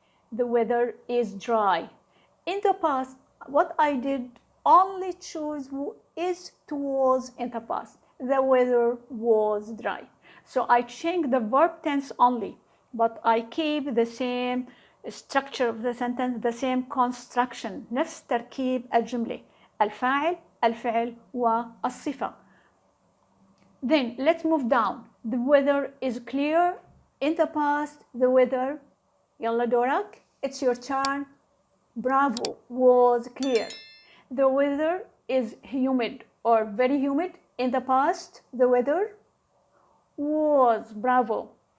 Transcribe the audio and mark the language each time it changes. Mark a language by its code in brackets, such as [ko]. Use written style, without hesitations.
[en] The weather is dry. In the past, what I did, only choose is to was in the past. The weather was dry. So I changed the verb tense only, but I keep the same structure of the sentence, the same construction. [ar] نفس تركيب الجملة، الفاعل، الفعل والصفة. [en] Then let's move down. The weather is clear. In the past, the weather, [ar] يلا دورك, [en] it's your turn. Bravo, was clear. The weather is humid or very humid. In the past, the weather was, bravo.